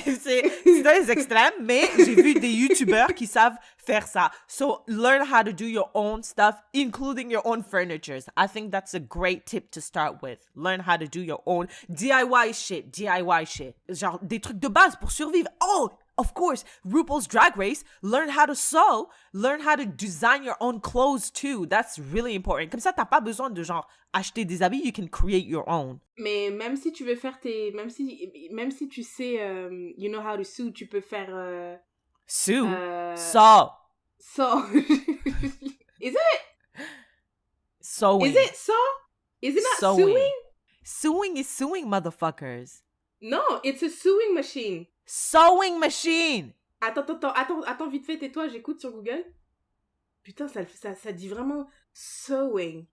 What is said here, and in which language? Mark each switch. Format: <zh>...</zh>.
<fr>c'est dans les extrêmes, mais j'ai vu des YouTubers qui savent faire ça.</fr> <en>So, learn how to do your own stuff, including your own furnitures. I think that's a great tip to start with. Learn how to do your own DIY shit.</en> <fr>Genre, des trucs de base pour survivre.</fr> <en>Oh, of course, RuPaul's Drag Race. Learn how to sew. Learn how to design your own clothes, too. That's really important.</en> <fr>Comme ça, t'as pas besoin de, genre, acheter des habits.</fr> <en>You can create your own.</en> <fr>Mais même si tu veux faire même si tu sais,</fr> <en>you know how to sew,</en> <fr>tu peux faire...</fr> <en>Sew? Sew. Sew. Is it? Sewing. Is it sew? Is it not sewing? Sewing is sewing, motherfuckers.</en> <fr>Non,</fr> <en>it's a sewing machine. Sewing machine.</en> <fr>Attends, vite fait, tais-toi, j'écoute sur Google. Putain, ça dit vraiment sewing.</fr>